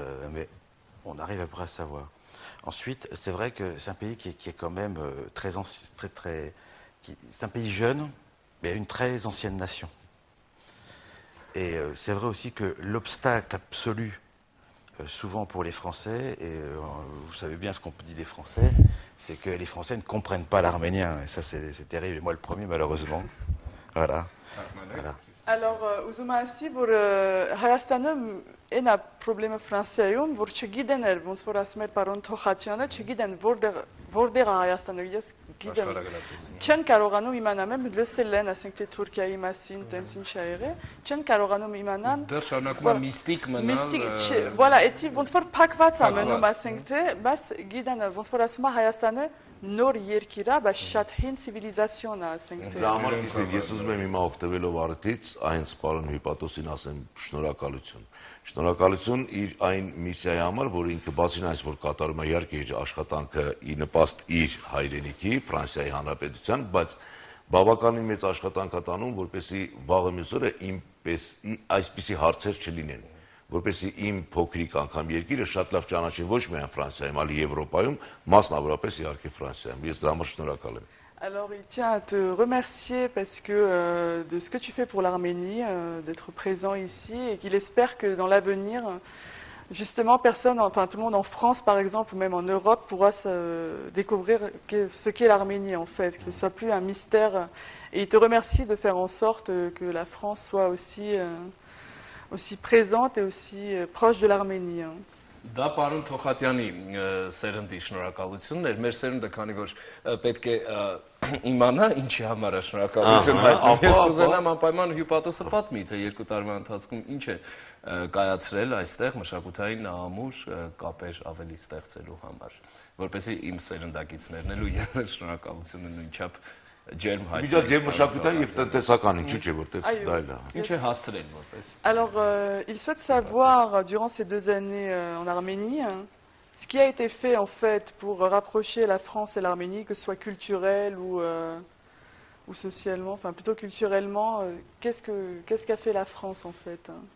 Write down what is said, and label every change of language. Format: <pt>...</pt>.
<fr>Mais on arrive après à savoir. Ensuite, c'est vrai que c'est un pays qui est quand même très ancien, c'est un pays jeune, mais une très ancienne nation. Et c'est vrai aussi que l'obstacle absolu, souvent pour les Français, et vous savez bien ce qu'on dit des Français, c'est que les Français ne comprennent pas l'arménien. Et ça, c'est terrible. Et moi, le premier, malheureusement. Voilà.</fr> <hy>Alors, ուզում ասի, որ Հայաստանում այն է պրոբլեմը Ֆրանսիայում, որ չգիտեն էլ, ոնց որ ասում էր պարոն Թոխաչյանը, չգիտեն որտեղ է Հայաստանը, ես գիտեմ, չեն կարողանում իմանալ, լսել են, ասենք թե Թուրքիայի մասին, տենց ինչ ա եղել, չեն կարողանում իմանալ։ Դեռ շարունակում է միստիկ մնալ։ Voilà, էդի ոնց որ փակված է մնում, ասենք թե, բայց գիտեն, ոնց որ ասում է Հայաստանը նոր երկիր է, բայց շատ հին սիվիլիզացիոն է, ասենք թե։ Դրա համար ես ուզում եմ հիմա օգտվելով առիթից այնց պարոն Հյուպատոսին ասեմ շնորհակալություն։ Շնորհակալություն իր այն միսիայի համար, որ ինքը բացին այս որ կատարում է իհարկե իր աշխատանքը ի նպաստ իր հայրենիքի Ֆրանսիայի Հանրապետության, բայց բավականին մեծ աշխատանք է տանում, որպեսզի վաղը մյուս օրը այսպիսի հարցեր չլինեն, որպեսզի իմ փոքրիկ անգամ երկիրը շատ լավ ճանաչեն ոչ միայն Ֆրանսիայում, այլ Եվրոպայում, մասնավորապես իհարկե Ֆրանսիայում։ Ես դրա համար շնորհակալ եմ։</hy> <fr>Alors, il tient à te remercier parce que de ce que tu fais pour l'Arménie, d'être présent ici, et qu'il espère que dans l'avenir, justement, tout le monde en France, par exemple, ou même en Europe, pourra découvrir ce qu'est l'Arménie, en fait, que ce ne soit plus un mystère. Et il te remercie de faire en sorte que la France soit aussi présente et aussi proche de l'Arménie.</fr> <hy>Դա պարոն Թոխատյանի սերնդի շնորհակալությունն էր, մեր սերունդը, քանի որ պետք է իմանա ինչի համար է շնորհակալություն հայտնում, ես կուզենամ անպայման Հյուպատոսը պատմի, թե 2 տարվա ընթացքում ինչ է կայացրել այստեղ մշակութային ամուր կապեր ավելի ստեղծելու համար, որպեսզի իմ սերնդակիցներն էլ ու ես շնորհակալությունը նույնչափ ջերմ հայտնի։ Միջազգային մշակութային եւ տնտեսական, ինչու՞ չէ, որտեղ դա էլ է։ Ինչ է հասցրել որպես։</hy> <fr>Alors, il souhaite savoir, durant ces 2 années en Arménie, ce qui a été fait en fait pour rapprocher la France et l'Arménie, que ce soit culturel ou socialement, enfin plutôt culturellement, qu'est-ce qu'a fait la France en fait?</fr>